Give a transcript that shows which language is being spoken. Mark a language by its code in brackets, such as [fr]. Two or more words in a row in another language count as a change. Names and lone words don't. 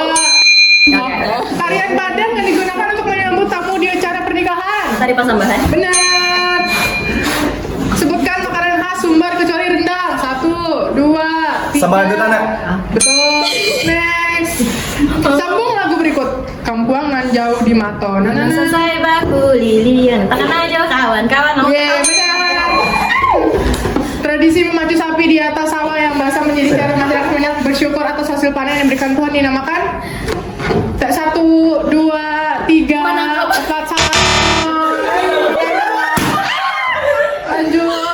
[id] Tarian Padang yang digunakan untuk menyambut tamu di acara pernikahan. Tari Pasambahan. Benar. Sebutkan makanan khas Sumbar kecuali rendang. 1, 2, 3. Sama lanjut anak. Betul. Next. Sambung lagu berikut. Kampuang nan jauh di Mato. Selesai baku lilian. Tangan aja kawan-kawan. Yeah, benar. Tradisi hasil panen yang diberikan Tuhan dinamakan? 1, 2, 3, 4, lanjut.